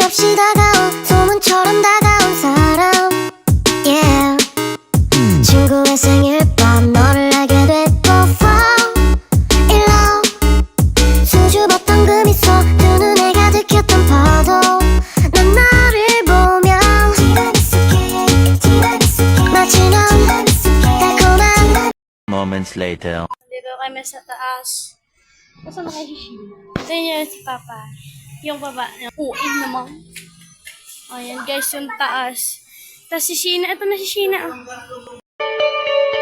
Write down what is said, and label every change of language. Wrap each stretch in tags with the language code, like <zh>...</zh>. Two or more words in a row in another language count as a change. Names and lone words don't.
<ko>없이 다가온 소문처럼 다가온 사람 Yeah 친구의 생일밤 너를 알게 됐고</ko> <en>Fall in love</en> <ko>수줍었던 그 미소 두 눈에 가득했던 파도 난 너를 보며 마치 넌 달콤한</ko> <en>Moments later.</en> <tl>Dito kami sa taas. Saan na kayo si Sheena? Ito yun si Papa. Yung baba. Uig naman. Ayan guys, yung taas. Tapos si Sheena. Ito na si Sheena.</tl>